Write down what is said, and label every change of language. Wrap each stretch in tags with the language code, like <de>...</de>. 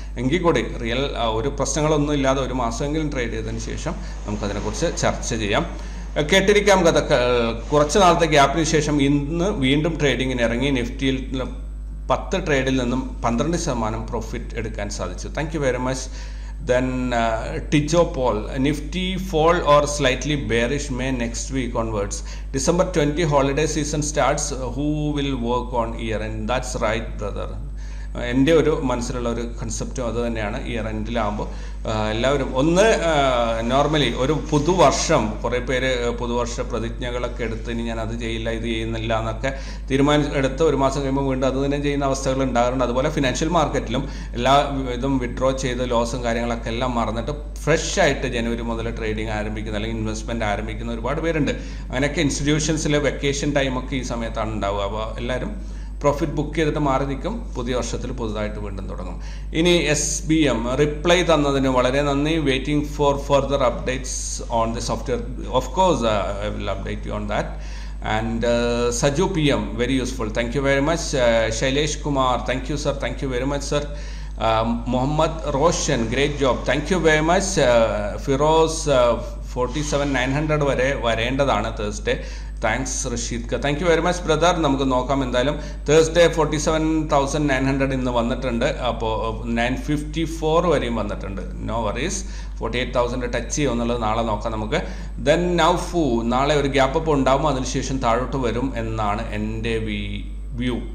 <ml>എങ്കിൽ കൂടി റിയൽ ഒരു പ്രശ്നങ്ങളൊന്നും ഇല്ലാതെ ഒരു മാസമെങ്കിലും ട്രേഡ് ചെയ്തതിന് ശേഷം നമുക്കതിനെക്കുറിച്ച് ചർച്ച ചെയ്യാം. കേട്ടിരിക്കാം കഥ. കുറച്ച് നാളത്തെ ഗ്യാപ്പിന് ശേഷം ഇന്ന് വീണ്ടും ട്രേഡിങ്ങിന് ഇറങ്ങി. നിഫ്റ്റിയിൽ 10 ട്രേഡിൽ നിന്നും 12% പ്രോഫിറ്റ് എടുക്കാൻ സാധിച്ചു.</ml> <en>Thank you very much. Then Tijo Paul, Nifty fall or slightly bearish May next week onwards. December 20 holiday season starts. Who will work on year end? That's right brother.</en> <ml>എൻ്റെ ഒരു മനസ്സിലുള്ള ഒരു കൺസെപ്റ്റും അത് തന്നെയാണ്. ഇയർ എൻഡിലാകുമ്പോൾ എല്ലാവരും ഒന്ന് നോർമലി ഒരു പുതുവർഷം കുറേ പേര് പുതുവർഷ പ്രതിജ്ഞകളൊക്കെ എടുത്ത് ഇനി ഞാൻ അത് ചെയ്യില്ല ഇത് ചെയ്യുന്നില്ല എന്നൊക്കെ എടുത്ത് ഒരു മാസം കഴിയുമ്പോൾ വീണ്ടും അത് തന്നെ ചെയ്യുന്ന അവസ്ഥകൾ ഉണ്ടാകാറുണ്ട്. അതുപോലെ ഫിനാൻഷ്യൽ മാർക്കറ്റിലും എല്ലാ ഇതും വിഡ്രോ ചെയ്ത് ലോസും കാര്യങ്ങളൊക്കെ എല്ലാം മറന്നിട്ട് ഫ്രഷ് ആയിട്ട് ജനുവരി മുതൽ ട്രേഡിങ് ആരംഭിക്കുന്ന അല്ലെങ്കിൽ ഇൻവെസ്റ്റ്മെൻറ്റ് ആരംഭിക്കുന്ന ഒരുപാട് പേരുണ്ട്. അങ്ങനെയൊക്കെ ഇൻസ്റ്റിറ്റ്യൂഷൻസിൽ വെക്കേഷൻ ടൈമൊക്കെ ഈ സമയത്താണ് ഉണ്ടാവുക. അപ്പോൾ എല്ലാവരും പ്രോഫിറ്റ് ബുക്ക് ചെയ്തിട്ട് മാറി നിൽക്കും. പുതിയ വർഷത്തിൽ പുതുതായിട്ട് വീണ്ടും തുടങ്ങും. ഇനി SBM റിപ്ലൈ തന്നതിന് വളരെ നന്ദി.</ml> <en>Waiting for further updates on the software. Of course I will update you on that. And Saju PM, very useful, thank you very much. Shailesh Kumar, thank you sir, thank you very much sir. Mohammad Roshan, great job, thank you very much.</en> <ml>Firoz 47,900 വരെ വരേണ്ടതാണ് Thursday. Thanks Rasheed ക,</ml> <en>Thank you very much brother.</en> <ml>നമുക്ക് നോക്കാം എന്തായാലും. Thursday 47,900 ഇന്ന് വന്നിട്ടുണ്ട്. അപ്പോൾ 954 വരെയും വന്നിട്ടുണ്ട്.</ml> <en>No worries.</en> <ml>48,000 ടച്ച് ചെയ്യും എന്നുള്ളത് നാളെ നോക്കാം നമുക്ക്. ദെൻ നൗഫു, നാളെ ഒരു ഗ്യാപ്പ് അപ്പ് ഉണ്ടാകും, അതിനുശേഷം താഴോട്ട് വരും എന്നാണ് എൻ്റെ വ്യൂ.</ml>